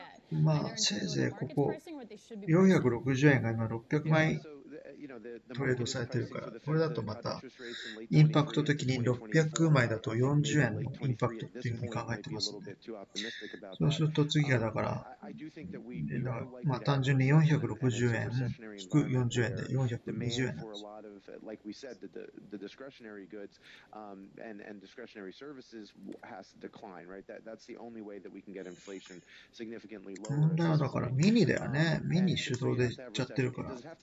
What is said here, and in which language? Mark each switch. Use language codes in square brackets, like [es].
[ja] まあせいぜいここ460円が今600枚トレードされてるから、これだとまたインパクト的に600枚だと40円のインパクトっていうふうに考えてますので、そうすると次がだから、まあ単純に460円引く40円で420円なんですよ。 [en] like we said, the discretionary goods and discretionary services has to decline, right? That's the only way that we can get inflation significantly lower. [ja] 問題はだからミニだよね。ミニ主導でいっちゃってるから。